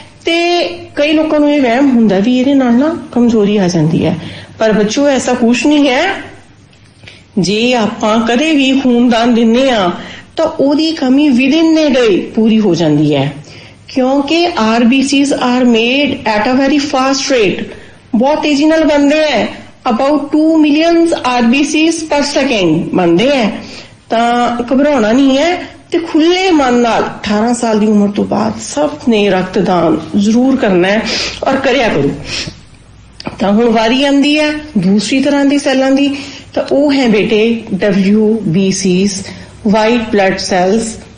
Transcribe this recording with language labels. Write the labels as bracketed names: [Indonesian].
[Punjabi] ਤੇ ਕਈ ਲੋਕਾਂ ਨੂੰ ਇਹ ਵਹਿਮ ਹੁੰਦਾ ਵੀ ਇਹਦੇ ਨਾਲ ਨਾ ਕਮਜ਼ੋਰੀ ਆ ਜਾਂਦੀ ਹੈ, ਪਰ ਬੱਚੋ ਐਸਾ ਕੁਛ ਨਹੀਂ ਹੈ। ਜੇ ਆਪਾਂ ਕਦੇ ਵੀ ਖੂਨਦਾਨ ਦਿੰਦੇ ਆ ਤਾਂ ਉਹਦੀ ਕਮੀ [English] within a day [Punjabi] ਪੂਰੀ ਹੋ ਜਾਂਦੀ ਹੈ ਕਿਉਂਕਿ [English] RBCs are made at a very fast rate, [Punjabi] ਬਹੁਤ ਤੇਜ਼ੀ ਨਾਲ ਬਣਦੇ ਹੈ। [English] about 2 million RBCs per second ਬਣਦੇ ਹੈ। [Punjabi] ਤਾਂ ਘਬਰਾਉਣਾ ਨਹੀਂ ਹੈ ਤੇ ਖੁੱਲੇ ਮਨ ਨਾਲ 18 ਸਾਲ ਦੀ ਉਮਰ ਤੋਂ ਬਾਅਦ ਸਭ ਨੇ ਰਕਤਦਾਨ ਜ਼ਰੂਰ ਕਰਨਾ ਹੈ ਔਰ ਕਰਿਆ ਕਰੋ। ਤਾਂ ਹੁਣ ਵਾਰੀ ਆਉਂਦੀ ਹੈ ਦੂਸਰੀ ਤਰ੍ਹਾਂ ਦੀ ਸੈੱਲਾਂ ਦੀ, ਤਾਂ ਉਹ ਹੈ ਬੇਟੇ WBCs, ਵਾਈਟ ਬਲੱਡ ਸੈਲਸ।